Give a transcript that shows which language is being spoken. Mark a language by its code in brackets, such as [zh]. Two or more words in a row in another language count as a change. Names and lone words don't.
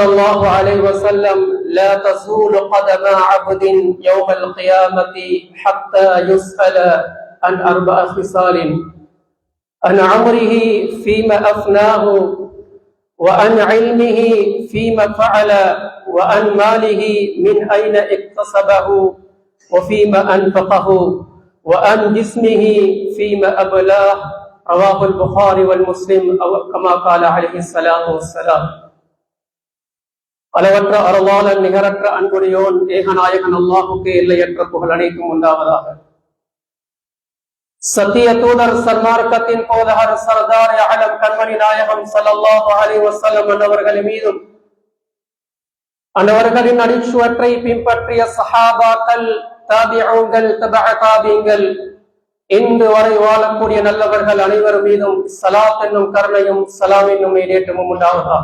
[ar] الله عليه وسلم: لا تزول قدم عبد يوم القيامة حتى يسأل عن 4 خصال: عن عمره فيما أفناه، وعن علمه فيما فعل، وعن ماله من أين اكتسبه وفيما أنفقه، وعن جسمه فيما أبلاه. رواه البخاري والمسلم أو كما قال عليه الصلاة والسلام. [ta] அளவற்ற அருளாளன் நிகரற்ற அன்புடையோன் ஏகநாயகன் அல்லாஹுக்கு எல்லையற்ற புகழ் அனைத்தும் உண்டாவதாக. சத்திய தூதர் சன்மார்க்கத்தின் போதகர் சர்தார் ஆலம் கண்மணி நாயகம் [ar] صلى الله عليه وسلم [ta] அன்னவர்கள் மீதும் அன்னவர்களின் அடிச்சுவற்றை பின்பற்றிய சஹாபாக்கள், தாபிஊன்கள், தபஅ தாபிங்கள், இன்று வரை வாழக்கூடிய நல்லவர்கள் அனைவர் மீதும் ஸலாத் என்னும் கருணையும் ஸலாம் என்னும் ஈடேற்றமும் உண்டாவதாக.